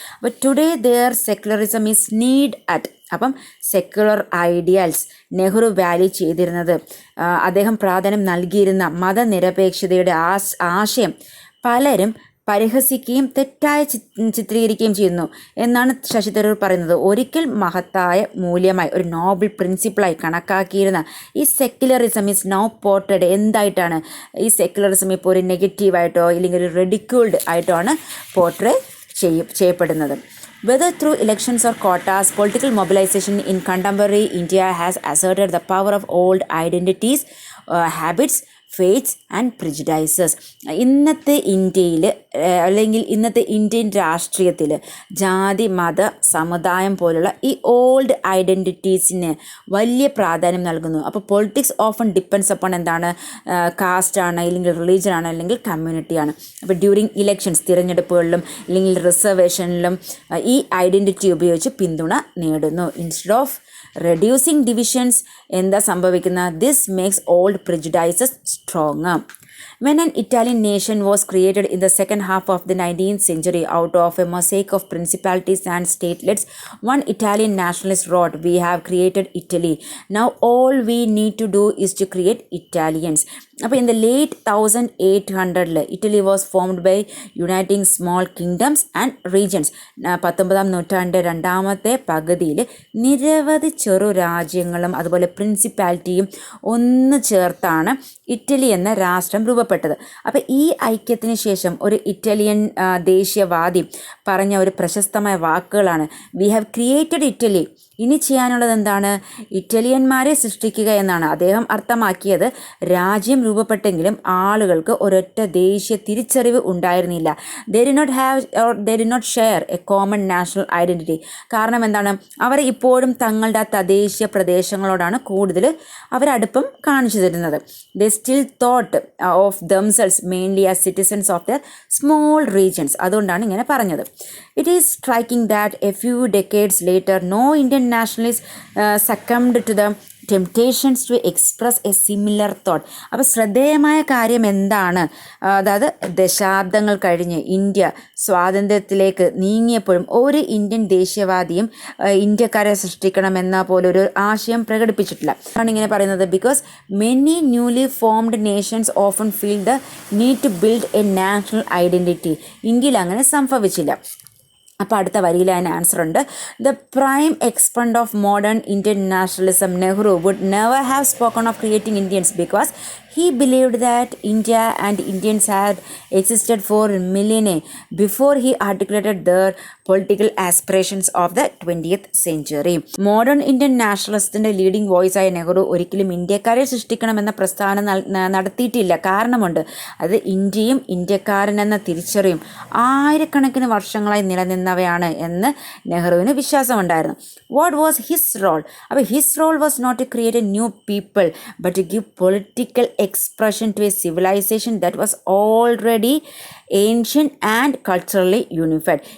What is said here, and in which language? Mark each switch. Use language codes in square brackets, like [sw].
[ml] അപ്പോൾ [en] Today there secularism is need at. [ml] അപ്പം secular ideals Nehru value ചെയ്തിരുന്നത്, അദ്ദേഹം പ്രാധാന്യം നൽകിയിരുന്ന മതനിരപേക്ഷതയുടെ ആശയം പലരും പരിഹസിക്കുകയും തെറ്റായി ചിത്രീകരിക്കുകയും ചെയ്യുന്നു എന്നാണ് ശശി തരൂർ പറയുന്നത്. ഒരിക്കൽ മഹത്തായ മൂല്യമായി ഒരു നോബിൾ പ്രിൻസിപ്പിളായി കണക്കാക്കിയിരുന്ന ഈ [en] Secularism is now portrayed. [ml] എന്തായിട്ടാണ് ഈ സെക്യുലറിസം ഇപ്പോൾ ഒരു നെഗറ്റീവായിട്ടോ ഇല്ലെങ്കിൽ ഒരു റെഡിക്യൂൾഡ് ആയിട്ടോ ആണ് പോർട്രേ ചെയ്യപ്പെടുന്നത്. [en] Whether through elections or quotas, political mobilization in contemporary India has asserted the power of old identities, habits, faiths and prejudices. [ml] ഇന്നത്തെ ഇന്ത്യയിൽ അല്ലെങ്കിൽ ഇന്നത്തെ ഇന്ത്യൻ രാഷ്ട്രീയത്തിൽ ജാതി മത സമുദായം പോലുള്ള ഈ ഓൾഡ് ഐഡൻറ്റിറ്റീസിന് വലിയ പ്രാധാന്യം നൽകുന്നു. അപ്പോൾ [en] politics often depends upon [ml] എന്താണ്? കാസ്റ്റാണ്, അല്ലെങ്കിൽ റിലീജിയനാണ്, അല്ലെങ്കിൽ കമ്മ്യൂണിറ്റിയാണ്. അപ്പോൾ ഡ്യൂറിങ് ഇലക്ഷൻസ്, തിരഞ്ഞെടുപ്പുകളിലും അല്ലെങ്കിൽ റിസർവേഷനിലും ഈ ഐഡൻറ്റിറ്റി ഉപയോഗിച്ച് പിന്തുണ നേടുന്നു. [en] instead of reducing divisions, [ml] എന്താ സംഭവിക്കുന്നത്? [en] This makes old prejudices stronger. When an Italian nation was created in the second half of the 19th century out of a mosaic of principalities and statelets, one Italian nationalist wrote, "We have created Italy. Now all we need to do is to create Italians." അപ്പോൾ in the late 1800 Italy was formed by uniting small kingdoms and regions. [ml] 19ാം നൂറ്റാണ്ട് രണ്ടാമത്തെ പകുതിയിൽ നിരവധി ചെറു രാജ്യങ്ങളും അതുപോലെ പ്രിൻസിപ്പാലിറ്റിയും ഒന്ന് ചേർത്താണ് ഇറ്റലി എന്ന രാഷ്ട്രം രൂപപ്പെട്ടത്. അപ്പോൾ ഈ ഐക്യത്തിന് ശേഷം ഒരു ഇറ്റാലിയൻ ദേശീയവാദി പറഞ്ഞ ഒരു പ്രശസ്തമായ വാക്കുകളാണ് [en] "We have created Italy." [ml] ഇനി ചെയ്യാനുള്ളത് എന്താണ്? ഇറ്റാലിയന്മാരെ സൃഷ്ടിക്കുക എന്നാണ് അദ്ദേഹം അർത്ഥമാക്കിയത്. രാജ്യം രൂപപ്പെട്ടെങ്കിലും ആളുകൾക്ക് ഒരൊറ്റ ദേശീയ തിരിച്ചറിവ് ഉണ്ടായിരുന്നില്ല. [en] They did not share a common national identity. [ml] കാരണം എന്താണ്, അവർ ഇപ്പോഴും തങ്ങളുടെ ആ തദ്ദേശീയ പ്രദേശങ്ങളോടാണ് കൂടുതൽ അവരടുപ്പം കാണിച്ചു തരുന്നത്. [en] They still thought of themselves mainly as citizens of their small regions. [ml] അതുകൊണ്ടാണ് ഇങ്ങനെ പറഞ്ഞത്. [en] It is striking that a few decades later, no Indian nationalists succumbed to the temptations to express a similar thought. [ml] അപ്പോൾ ശ്രദ്ധേയമായ കാര്യം എന്താണ്, അതായത് ദശാബ്ദങ്ങൾ കഴിഞ്ഞ് India സ്വാതന്ത്ര്യത്തിലേക്ക് നീങ്ങിയപ്പോഴും ഒരു ഇന്ത്യൻ ദേശീയവാദിയും ഇന്ത്യക്കാരെ സൃഷ്ടിക്കണമെന്ന പോലൊരു ആശയം പ്രകടിപ്പിച്ചിട്ടില്ല. ആണ് ഇങ്ങനെ പറയുന്നത്, [en] Because many newly formed nations often feel the need to build a national identity. [ml] ഇന്ത്യയിൽ അങ്ങനെ സംഭവിച്ചില്ല. അപ്പോൾ അടുത്ത വരിയിൽ അതിന് ആൻസർ ഉണ്ട്. [en] The prime exponent of modern Indian nationalism Nehru would never have spoken of creating Indians because he believed that India and Indians had existed for millennia before he articulated their political aspirations of the 20th century. [ml] Modern Indian നാഷണലിസത്തിൻ്റെ leading voice ആയ നെഹ്റു ഒരിക്കലും ഇന്ത്യക്കാരെ സൃഷ്ടിക്കണമെന്ന പ്രസ്താവന നടത്തിയിട്ടില്ല. കാരണമുണ്ട്, അത് ഇന്ത്യയും ഇന്ത്യക്കാരനെന്ന തിരിച്ചറിയും ആയിരക്കണക്കിന് വർഷങ്ങളായി നിലനിന്നവയാണ് എന്ന് നെഹ്റുവിന് വിശ്വാസമുണ്ടായിരുന്നു. [en] What was his role? അപ്പോൾ his role was not to create a new people but to give political expression to a civilization that was already ancient and culturally unified.